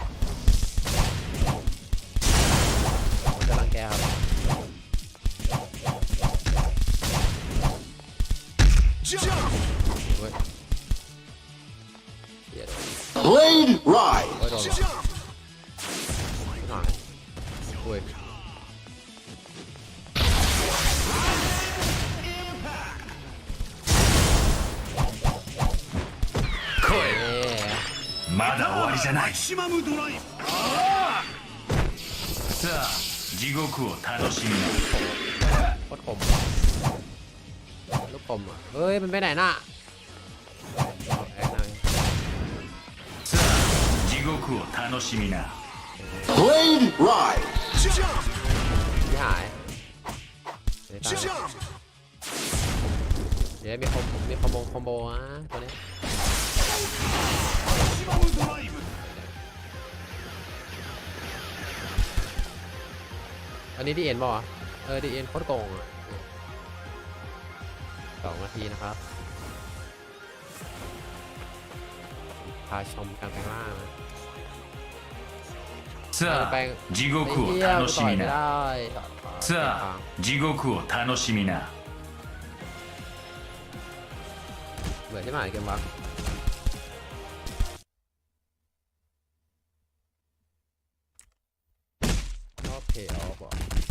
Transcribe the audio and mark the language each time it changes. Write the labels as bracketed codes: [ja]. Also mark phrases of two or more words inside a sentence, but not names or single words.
[th] ผมจะรังแกครับเว้ยเฮียโดน [en] Blade Ride [th] โอ้ยโดนหรอหายโอ้ย [ja] まだ終わりじゃないマキシマムドライブさあ地獄を楽しみな [th] โคตรคมลูกคมอ่ะเฮ้ยมันไปไหนน่ะเอาแอคหน่อย [ja] さあ地獄を楽しみな [en] Blade Ride [th] ที่หายเดี๋ยวมีคอมโบอ่ะตัวนี้อันนี้ดีเอ็นป่ะดีเอ็นโคตรโกงอ่ะ2 นาทีนะครับพาชมการแปลงร่างนะ [ja] さあ地獄を楽しみなさあ地獄を楽しみな [th] เบื่อใช่ไหมเกมวักชอบเพย์ออฟอ่ะ